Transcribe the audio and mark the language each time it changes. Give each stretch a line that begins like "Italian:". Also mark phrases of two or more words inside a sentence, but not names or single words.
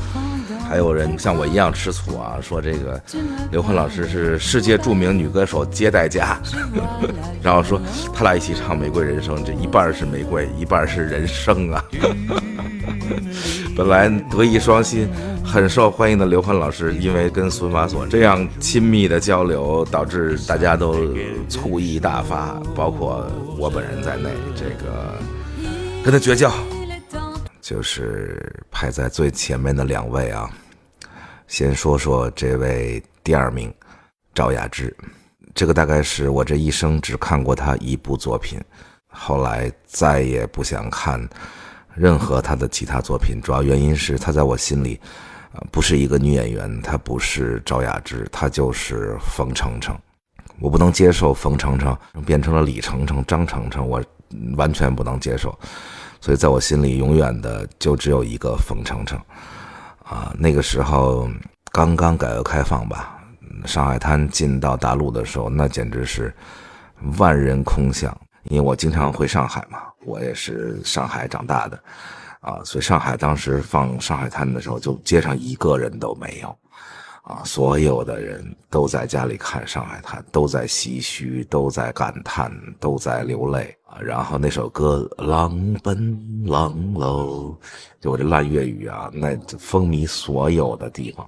Chinese: 還有人像我一樣吃醋說這個劉歡老師是世界著名女歌手接待家然後說他倆一起唱《玫瑰人生》，這一半是玫瑰，一半是人生本來德藝雙馨、很受歡迎的劉歡老師，因為跟蘇菲瑪索這樣親密的交流，導致大家都醋意大發，包括我本人在內，這個跟他絕交。就是排在最前面的2位先說說這位第2名趙雅芝，這個大概是我這一生只看過她一部作品，後來再也不想看任何她的其他作品，主要原因是她在我心裡不是一個女演員，她不是趙雅芝，她就是馮程程。我不能接受馮程程變成了李程程、張程程，我完全不能接受，所以在我心裡永遠的就只有一個馮程程那個時候剛刚改革開放吧，上海灘進到大陸的時候，那簡直是萬人空巷，因為我經常回上海嘛，我也是上海長大的所以上海當時放上海灘的時候，就街上一個人都沒有所有的人都在家裡看上海灘，都在唏噓，都在感嘆，都在流淚然後那首歌浪奔浪嘍，就我這爛粵語那風靡所有的地方。